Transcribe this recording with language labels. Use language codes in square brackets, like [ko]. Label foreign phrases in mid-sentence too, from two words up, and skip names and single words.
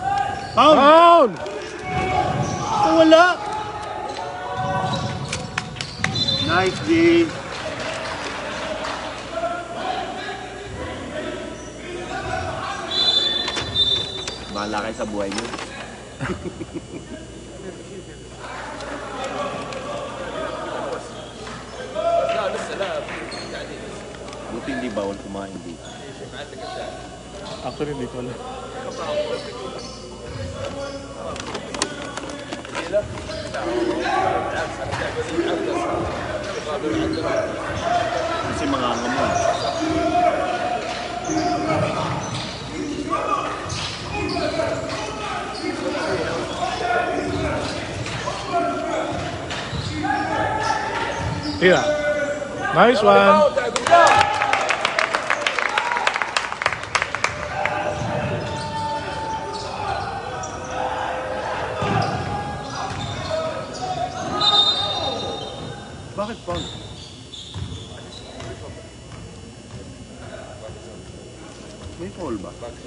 [tl] Foul! Wala! Nice, G. Bahala kayo sa buhay niyo. [ar] لا لسه لا قاعدين [tl] Buti hindi bawal kumain dito. [ar] عندك الشاي [tl] Actually, hindi ko alam. [ar] لا بالعكس انا قاعد اقول عندنا [tl] Kasi mga angamon. Here. [en] Nice one. [tl] Bakit pa? May foul ba?